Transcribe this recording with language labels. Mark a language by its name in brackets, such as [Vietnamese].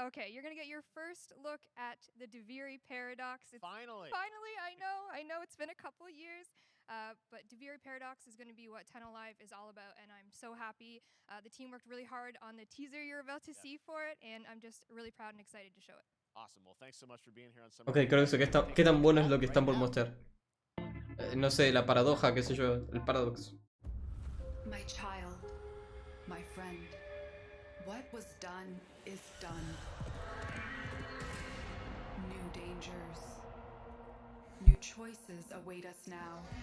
[English] Okay, you're gonna get your first look at the Deviri paradox. Finally! Finally, I know it's been a couple years, but Deviri paradox is gonna be what Tenno Live is all about, and I'm so happy. The team worked really hard on the teaser you're about to see for it, and I'm just really proud and excited to show it. Awesome. Well, thanks so much for being here on Summer. [Spanish] Ok, creo que sé qué tan bueno es lo que están por mostrar. No sé, la paradoja, qué sé yo, el paradox. [English] My child, my friend, what was done is done. New dangers, new choices await us now.